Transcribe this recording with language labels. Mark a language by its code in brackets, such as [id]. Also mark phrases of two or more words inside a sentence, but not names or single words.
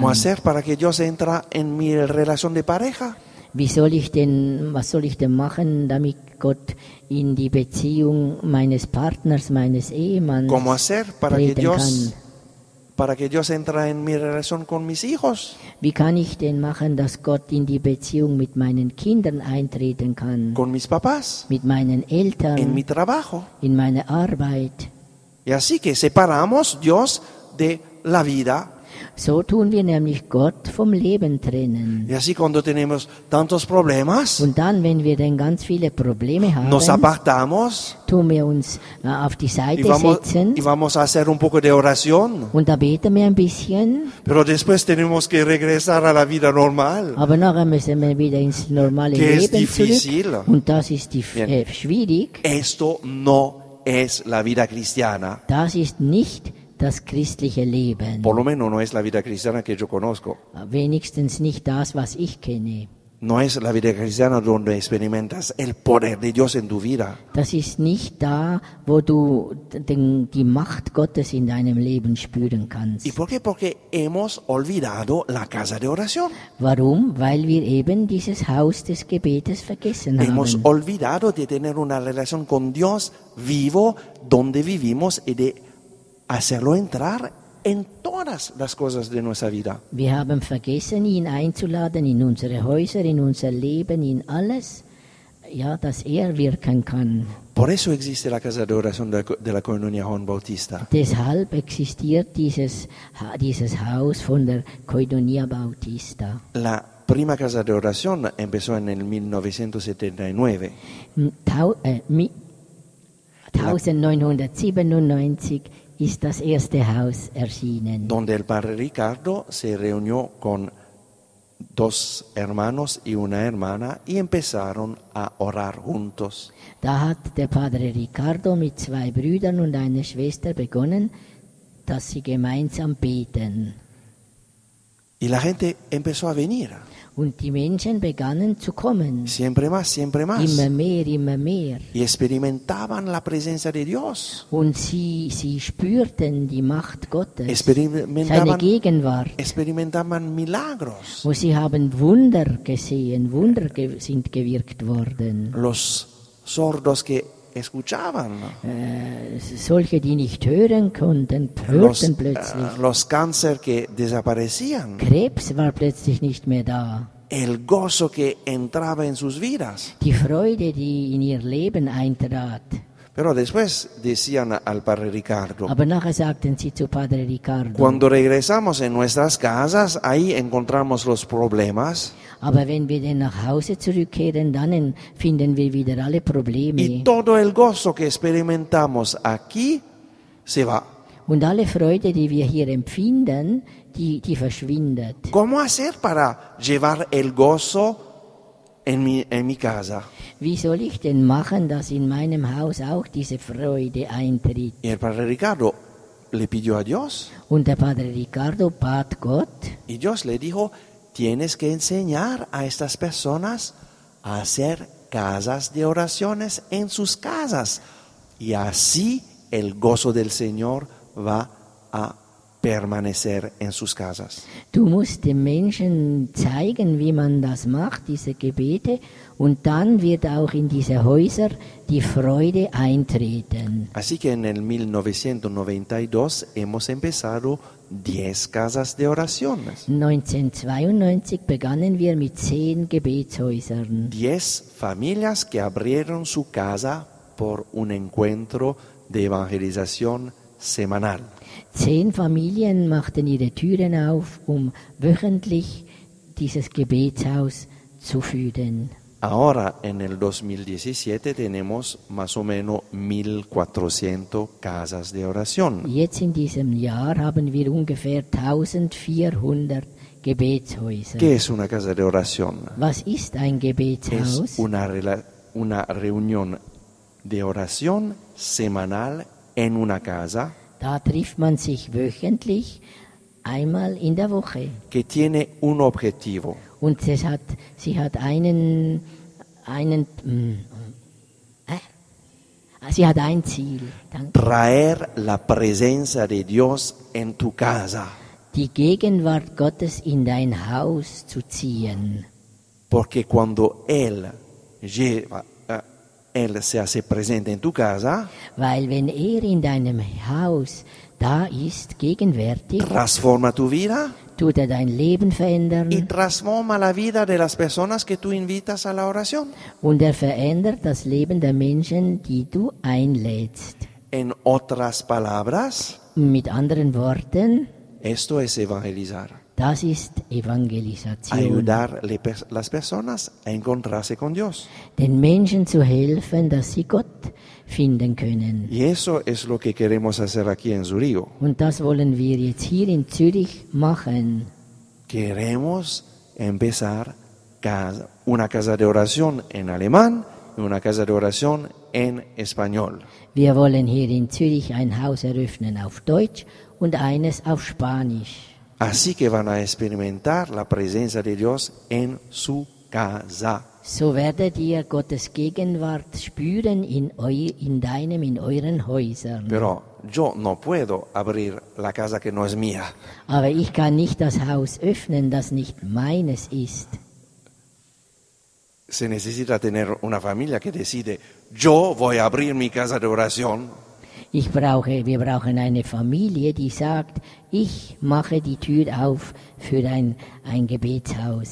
[es] ¿Cómo hacer para que Dios entra en mi relación de pareja? [de] Was soll ich denn machen, damit Gott in die Beziehung meines Partners, meines Ehemanns [es] ¿Cómo hacer para que [de] treten kann? [es] Dios entre en mi relación con mis hijos, [de] Wie kann ich denn machen, dass Gott in die Beziehung mit meinen Kindern eintreten kann, [es] con mis papás, [de] mit meinen Eltern, [es] en mi trabajo? [de] in meiner Arbeit? [es] Y así que separamos Dios de la vida [de] So tun wir nämlich Gott vom Leben trennen. [es] Y así cuando tenemos tantos problemas, [de] Und dann, wenn wir dann ganz viele Probleme [es] nos [de] haben, [es] apartamos [de] tun wir uns auf die Seite [es] y [de] setzen [es] vamos a hacer un poco de oración. [de] und da beten wir ein bisschen, [es] Pero después tenemos que regresar a la vida normal. [de] aber nachher müssen wir wieder ins normale [es] Que es [de] Leben [es] difícil. [de] zurück. Und das ist [es] Bien. [de] schwierig. [es] Esto no es la vida cristiana. [de] Das ist nicht das christliche Leben. [es] Por lo menos no es la vida cristiana que yo conozco. [de] Wenigstens nicht das, was ich kenne. [es] No es la vida cristiana donde experimentas el poder de Dios en tu vida. [de] Das ist nicht da, wo du die Macht Gottes in deinem Leben spüren kannst. [es] ¿Y por qué? Porque hemos olvidado la casa de oración. [de] Warum? Weil wir eben dieses Haus des Gebetes vergessen [es] Hemos [de] haben. [es] olvidado de tener una relación con Dios vivo donde vivimos y de hacerlo entrar en todas las cosas de nuestra vida. [de] Wir haben vergessen, ihn einzuladen in unsere Häuser, in unser Leben, in alles, ja, dass er wirken kann. [es] Por eso existe la casa de oración de la Comunidad Juan Bautista. [de] Deshalb existiert dieses Haus von der Koinonia Bautista. [es] La prima casa de oración empezó en el 1979. [de] 1997 ist das erste Haus erschienen. [es] Donde el padre Ricardo se reunió con 2 hermanos y una hermana y empezaron a orar juntos. [de] Da hat der Padre Ricardo mit 2 Brüdern und einer Schwester begonnen, dass sie gemeinsam beten. [es] Y la gente empezó a venir. [de] Und die Menschen begannen zu kommen. [es] Siempre más, siempre más. [de] Immer mehr, immer mehr. [es] Y experimentaban la presencia de Dios. [de] Und sie spürten die Macht Gottes, seine [es] Experimentaban, [de] Gegenwart. [es] experimentaban milagros. [de] Wo sie haben Wunder gesehen, sind gewirkt worden. [es] Los sordos que escuchaban. [de] Solche, die nicht hören konnten, hörten plötzlich. [es] Los cáncer que desaparecían. [de] Krebs war plötzlich nicht mehr da. [es] El gozo que entraba en sus vidas. [de] Die Freude, die in ihr Leben eintrat. [es] Pero después decían al padre Ricardo, [de] Aber nachher sagten sie zu Padre Ricardo, [es] cuando regresamos en nuestras casas, ahí encontramos los problemas [de] aber wenn wir dann nach Hause zurückkehren, dann finden wir wieder alle Probleme. [es] y todo el gozo que experimentamos aquí se va. [de] Und alle Freude, die wir hier empfinden, die verschwindet. [es] ¿Cómo hacer para llevar el gozo en mi casa? [de] Wie soll ich denn machen, dass in meinem Haus auch diese Freude eintritt? [es] Y el padre Ricardo le pidió a Dios [de] Und der Padre Ricardo bat Gott, [es] y Dios le dijo, tienes que enseñar a estas personas a hacer casas de oraciones en sus casas y así el gozo del Señor va a permanecer en sus casas. [de] du musst den Menschen zeigen, wie man das macht, diese Gebete, und dann wird auch in diese Häuser die Freude eintreten. [es] Así que en el 1992 hemos empezado 10 casas de oraciones. [de] 1992 begannen wir mit 10 Gebetshäusern. [es] 10 familias que abrieron su casa por un encuentro de evangelización semanal. [de] 10 Familien machten ihre Türen auf, wöchentlich dieses Gebetshaus zu führen. [es] Ahora, en el 2017, tenemos más o menos 1.400 casas de oración. [de] Jetzt in diesem Jahr haben wir ungefähr 1400 Gebetshäuser. [es] ¿Qué es una casa de oración? [de] Was ist ein Gebetshaus? [es] Es una reunión de oración semanal en una casa [de] Da trifft man sich wöchentlich einmal in der Woche. [es] que tiene un objetivo. [de] Und sie hat sie hat ein Ziel. Danke. [es] Traer la presencia de Dios en tu casa. [de] Die Gegenwart Gottes in dein Haus zu ziehen. [es] Porque cuando Él se hace presente en tu casa, [de] Weil wenn in deinem Haus da ist, gegenwärtig, [es] transforma tu vida [de] tut dein Leben verändern [es] y transforma la vida de las personas que tú invitas a la oración. [de] und verändert das Leben der Menschen, die du einlädst. [es] En otras palabras, [de] Mit anderen Worten, [es] Esto es evangelizar. [de] Das ist Evangelisation. [es] Ayudar las personas a encontrarse con Dios. [de] Den Menschen zu helfen, dass sie Gott finden können. [es] Y eso es lo que queremos hacer aquí en Zurigo. [de] Und das wollen wir jetzt hier in Zürich machen. [es] Queremos empezar una casa de oración en alemán y una casa de oración en español. [de] Wir wollen hier in Zürich ein Haus eröffnen auf Deutsch und eines auf Spanisch. [es] Así que van a experimentar la presencia de Dios en su casa. [de] So werdet ihr Gottes Gegenwart spüren in euren Häusern. [es] Pero yo no puedo abrir la casa que no es mía. [de] Aber ich kann nicht das Haus öffnen, das nicht meines ist. [es] Se necesita tener una familia que decide, yo voy a abrir mi casa de oración. [de] Wir brauchen eine Familie, die sagt, ich mache die Tür auf für ein Gebetshaus.